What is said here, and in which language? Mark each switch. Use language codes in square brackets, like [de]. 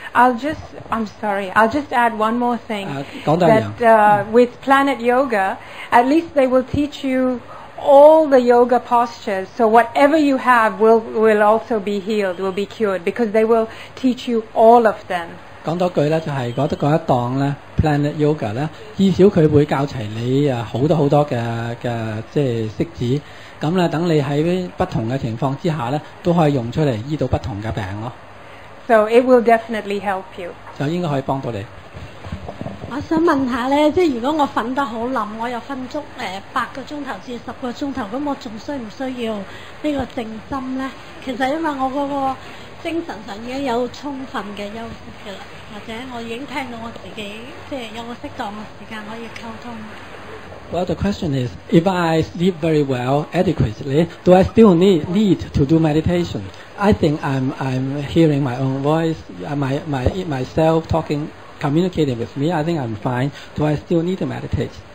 [en] I'm sorry. I'll just add one more thing. [yue] 講多一樣。 [en] That with Planet Yoga, at least they will teach you all the yoga postures. So whatever you have will also be healed, will be cured, because they will teach you all of them. [yue] 講多句咧，就係嗰一檔咧 Planet Yoga 咧，至少佢會教齊你好多嘅即係式子，咁咧等你喺不同嘅情況之下咧，都可以用出嚟醫到不同嘅病咯。 [en] So it will definitely help you. [yue] 就應該可以幫到你。我想問下咧，即係如果我瞓得好冧，我又瞓足8個鐘頭至10個鐘頭，咁我仲需唔需要呢個靜心咧？其實因為我嗰個精神上已經有充分嘅休息㗎啦，或者我已經聽到我自己即係有個適當嘅時間可以溝通。 [en] Well, the question is, if I sleep very well, adequately, do I still need to do meditation? I think I'm hearing my own voice, myself talking, communicating with me. I think I'm fine. Do I still need to meditate?